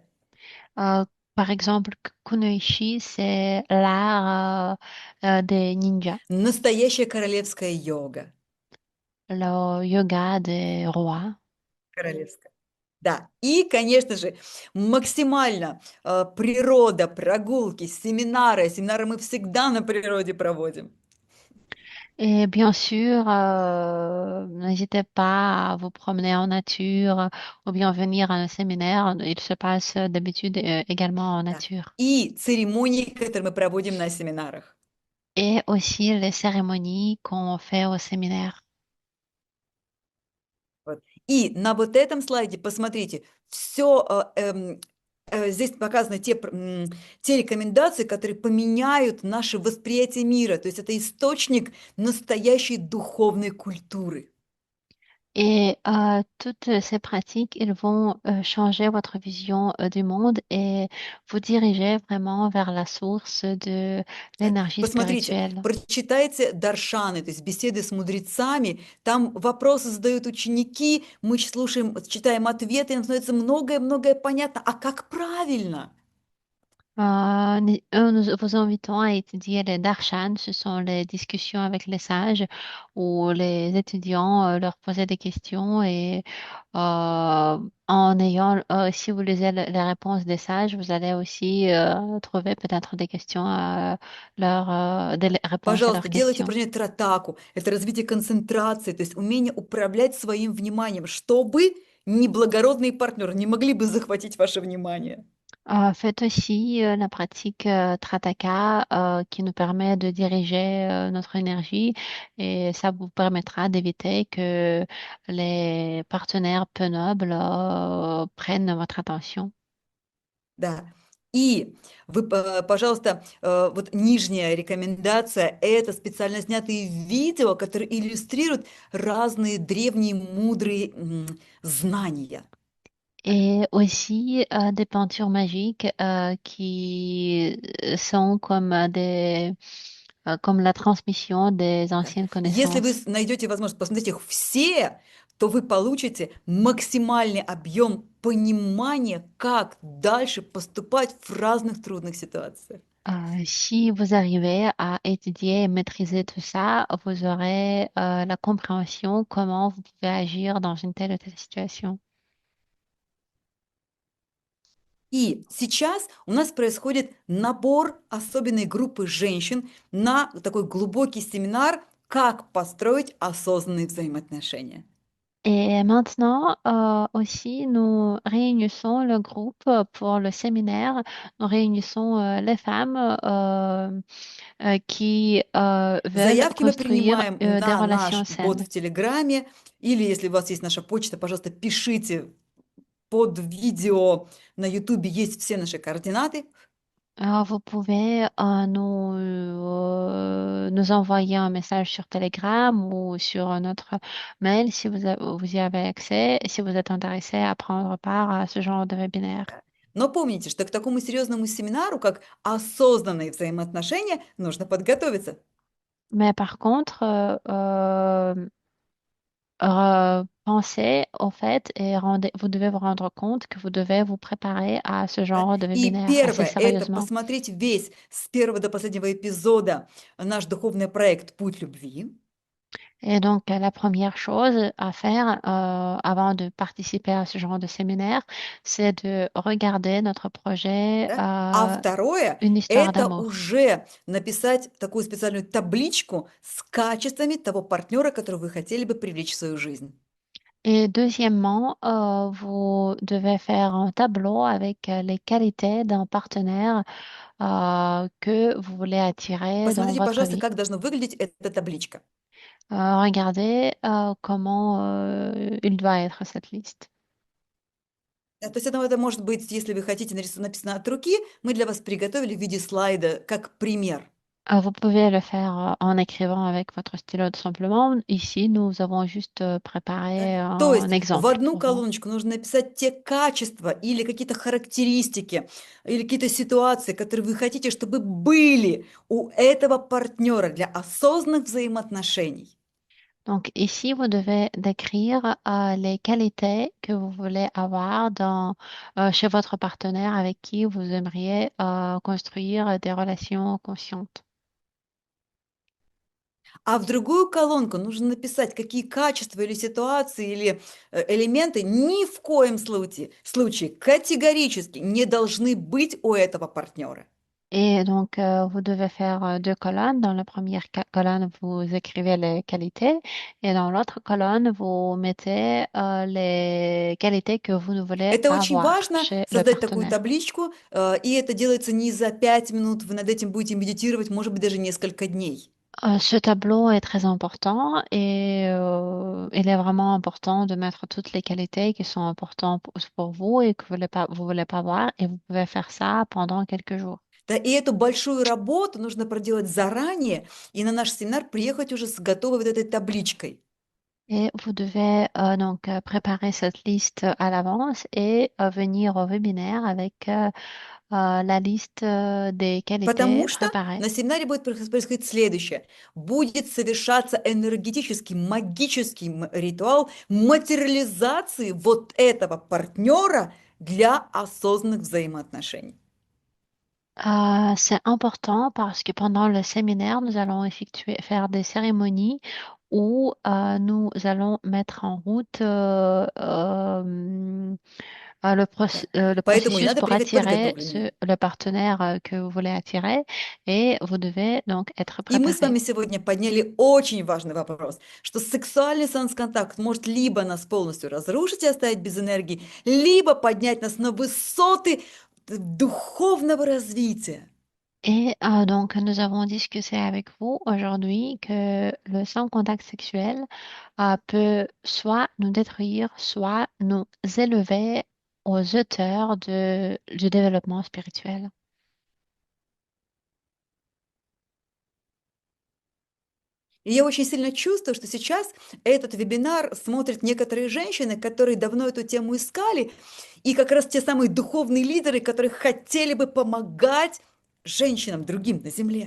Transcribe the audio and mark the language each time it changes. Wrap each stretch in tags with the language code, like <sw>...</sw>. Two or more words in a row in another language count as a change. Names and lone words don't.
<fr>Euh, Par exemple, kunoichi, c'est l'art des ninjas,</fr> <ru>Настоящая королевская йога.</ru> <fr>le yoga des rois.</fr> <ru>Королевская. Да, и, конечно же, максимально природа, прогулки, семинары. Семинары мы всегда на природе проводим.</ru> <fr>Et bien sûr, n'hésitez pas à vous promener en nature ou bien venir à un séminaire. Il se passe d'habitude également en</fr> <ru>Да.</ru> <fr>nature.</fr> <ru>И церемонии, которые мы проводим на семинарах.</ru> <fr>Et aussi les cérémonies qu'on fait au séminaire.</fr> <ru>Вот. И на вот этом слайде, посмотрите, все здесь показаны те рекомендации, которые поменяют наше восприятие мира. То есть это источник настоящей духовной культуры.</ru> <fr>Et toutes ces pratiques, ils vont changer votre vision du monde et vous diriger vraiment vers la source de l'énergie</fr> <ru>Посмотрите,</ru> <fr>spirituelle.</fr> <ru>прочитайте Даршаны, то есть беседы с мудрецами. Там вопросы задают ученики, мы слушаем, читаем ответы, и нам становится многое-многое понятно. А как правильно?</ru> <fr>Nous vous invitons à étudier les darshan, ce sont les discussions avec les sages où les étudiants leur posaient des questions et en ayant, si vous lisez les réponses des sages, vous allez aussi trouver peut-être des questions des réponses à</fr> <ru>Пожалуйста,</ru> <fr>leurs</fr> <ru>делайте</ru> <fr>questions.</fr> <ru>упражнение тратаку. Это развитие концентрации, то есть умение управлять своим вниманием, чтобы неблагородные партнеры не могли бы захватить ваше внимание.</ru> <fr>Faites aussi la pratique Trataka qui nous permet de diriger notre énergie et ça vous permettra d'éviter que les partenaires peu nobles prennent votre attention.</fr> <ru>Да. И вы, пожалуйста, вот нижняя рекомендация– это специально снятые видео, которые иллюстрируют разные древние мудрые знания.</ru> <fr>Et aussi des peintures magiques qui sont comme comme la transmission des</fr> <ru>Да.</ru> <fr>anciennes</fr> <ru>Если вы</ru> <fr>connaissances.</fr> <ru>найдете возможность посмотреть их все, то вы получите максимальный объем понимания, как дальше поступать в разных трудных ситуациях.</ru> <fr>Si vous arrivez à étudier et maîtriser tout ça, vous aurez la compréhension comment vous pouvez agir dans une telle ou telle situation.</fr> <ru>И сейчас у нас происходит набор особенной группы женщин на такой глубокий семинар, как построить осознанные взаимоотношения.</ru> <fr>Et maintenant aussi, nous réunissons le groupe pour le séminaire. Nous réunissons les femmes qui veulent</fr> <ru>Заявки мы</ru> <fr>construire</fr> <ru>принимаем</ru> <fr>des</fr> <ru>на</ru> <fr>relations</fr> <ru>наш бот</ru> <fr>saines.</fr> <ru>в Телеграме, или если у вас есть наша почта, пожалуйста, пишите под видео на Ютубе, есть все наши координаты.</ru> <fr>Alors, vous pouvez nous envoyer un message sur Telegram ou sur notre mail si vous y avez accès et si vous êtes intéressé à prendre part à ce genre de webinaire.</fr> <ru>Но помните, что к такому серьезному семинару, как осознанные взаимоотношения, нужно подготовиться.</ru> <fr>Mais par contre, pensez au fait et vous devez vous rendre compte que vous devez vous préparer à ce</fr> <ru>Да.</ru> <fr>genre de</fr> <ru>И</ru> <fr>webinaire assez</fr> <ru>первое– это</ru> <fr>sérieusement.</fr> <ru>посмотреть весь с первого до последнего эпизода наш духовный проект «Путь любви».</ru> <fr>Et donc, la première chose à faire avant de participer à ce genre de séminaire, c'est de regarder notre projet</fr> <ru>Да? А второе–</ru> <fr>Une histoire</fr> <ru>это</ru> <fr>d'amour.</fr> <ru>уже написать такую специальную табличку с качествами того партнера, которого вы хотели бы привлечь в свою жизнь.</ru> <fr>Et deuxièmement, vous devez faire un tableau avec les qualités d'un partenaire que vous voulez attirer dans</fr> <ru>Посмотрите,</ru> <fr>votre</fr> <ru>пожалуйста,</ru> <fr>vie.</fr> <ru>как должна выглядеть эта табличка.</ru> <fr>Regardez comment il doit être cette liste.</fr> <ru>То есть это может быть, если вы хотите, написано от руки, мы для вас приготовили в виде слайда как пример.</ru> <fr>Vous pouvez le faire en écrivant avec votre stylo tout simplement. Ici, nous avons juste</fr> <ru>Да?</ru> <fr>préparé</fr> <ru>То</ru> <fr>un</fr> <ru>есть в</ru> <fr>exemple</fr> <ru>одну</ru> <fr>pour vous.</fr> <ru>колоночку нужно написать те качества или какие-то характеристики, или какие-то ситуации, которые вы хотите, чтобы были у этого партнера для осознанных взаимоотношений.</ru> <fr>Donc ici, vous devez décrire les qualités que vous voulez avoir chez votre partenaire avec qui vous aimeriez construire des relations conscientes.</fr> <ru>А в другую колонку нужно написать, какие качества или ситуации, или элементы ни в коем случае категорически не должны быть у этого партнера.</ru> <fr>Et donc, vous devez faire deux colonnes. Dans la première colonne, vous écrivez les qualités et dans l'autre colonne, vous mettez les qualités que vous ne voulez</fr> <ru>Это</ru> <fr>pas</fr> <ru>очень</ru> <fr>voir</fr> <ru>важно,</ru> <fr>chez le</fr> <ru>создать такую</ru> <fr>partenaire.</fr> <ru>табличку, и это делается не за 5 минут, вы над этим будете медитировать, может быть, даже несколько дней.</ru> <fr>Ce tableau est très important et il est vraiment important de mettre toutes les qualités qui sont importantes pour vous et que vous voulez pas voir et vous pouvez faire ça pendant quelques jours.</fr> <ru>Да, и эту большую работу нужно проделать заранее и на наш семинар приехать уже с готовой вот этой табличкой.</ru> <fr>Et vous devez donc préparer cette liste à l'avance et venir au webinaire avec la liste des qualités</fr> <ru>Потому что</ru> <fr>préparées.</fr> <ru>на семинаре будет происходить следующее. Будет совершаться энергетический, магический ритуал материализации вот этого партнера для осознанных взаимоотношений.</ru> <fr>C'est important parce que pendant le séminaire, nous allons faire des cérémonies où nous allons mettre en route</fr> <ru>Да.</ru> <fr>le</fr> <ru>Поэтому и</ru> <fr>processus</fr> <ru>надо</ru> <fr>pour</fr> <ru>приехать</ru> <fr>attirer</fr> <ru>подготовленными.</ru> <fr>le partenaire que vous voulez attirer et vous devez donc être</fr> <ru>И мы с</ru> <fr>préparé.</fr> <ru>вами сегодня подняли очень важный вопрос, что сексуальный секс-контакт может либо нас полностью разрушить и оставить без энергии, либо поднять нас на высоты духовного развития.</ru> <fr>Et donc, nous avons discuté avec vous aujourd'hui que le sans-contact sexuel peut soit nous détruire, soit nous élever aux hauteurs du développement spirituel.</fr> <ru>И я очень сильно чувствую, что сейчас этот вебинар смотрят некоторые женщины, которые давно эту тему искали, и как раз те самые духовные лидеры, которые хотели бы помогать женщинам другим на Земле.</ru>